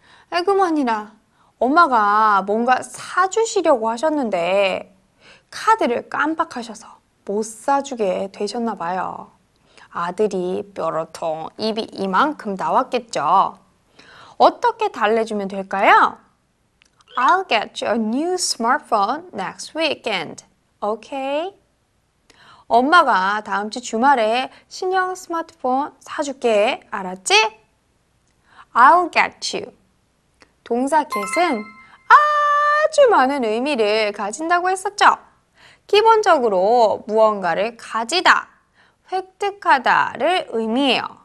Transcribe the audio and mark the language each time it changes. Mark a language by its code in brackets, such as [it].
[ko] 그만이나 엄마가 뭔가 사주시려고 하셨는데 카드를 깜빡하셔서 못 사주게 되셨나 봐요. 아들이 뾰로통 입이 이만큼 나왔겠죠. 어떻게 달래주면 될까요? [en] I'll get you a new smartphone next weekend. Okay? [ko] 엄마가 다음 주 주말에 신형 스마트폰 사줄게. 알았지? [en] I'll get you. [ko] 동사 get은 아주 많은 의미를 가진다고 했었죠. 기본적으로 무언가를 가지다, 획득하다를 의미해요.